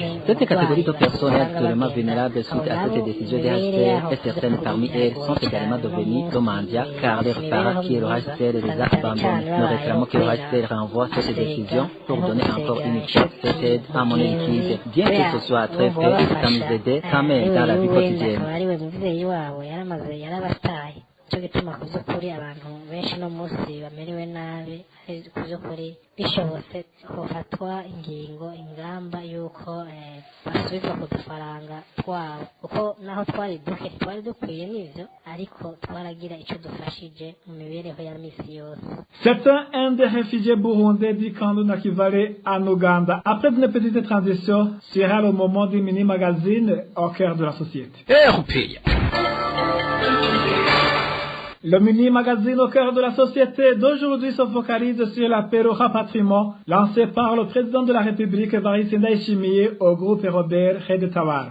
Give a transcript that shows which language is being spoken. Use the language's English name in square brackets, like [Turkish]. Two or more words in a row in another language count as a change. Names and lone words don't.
[French] Cette catégorie de personnes est actuellement vulnérable suite à cette décision des HCR et certaines parmi elles sont également devenues demandias car leurs parents qui est le HCR les a abandonnés. Nous réclamons que le HCR renvoie cette décision pour donner encore une chance cette aide à monnaie liquide. Bien que ce soit très faible, ça nous aide quand même dans la vie quotidienne. [Rundi] cyo gituma ku by'ukuri abantu benshi no munsi bamerewe nabi ku by'ukuri bishobotse hofatwa ingamba y'uko basubizwa ku dufaranga twabo kuko naho twari duke twari dukwiye n'ibyo ariko twaragira icyo dufashije mu mibereho ya misi yose. [French] C'est un des réfugiés burundais du camp de Nakivale en Ouganda. Après une petite transition, sera le moment du mini-magazine au cœur de la société. Le mini-magazine au cœur de la société d'aujourd'hui se focalise sur l'apéro rapatriement lancé par le président de la République Evariste Ndayishimiye au groupe Robert Redetawara.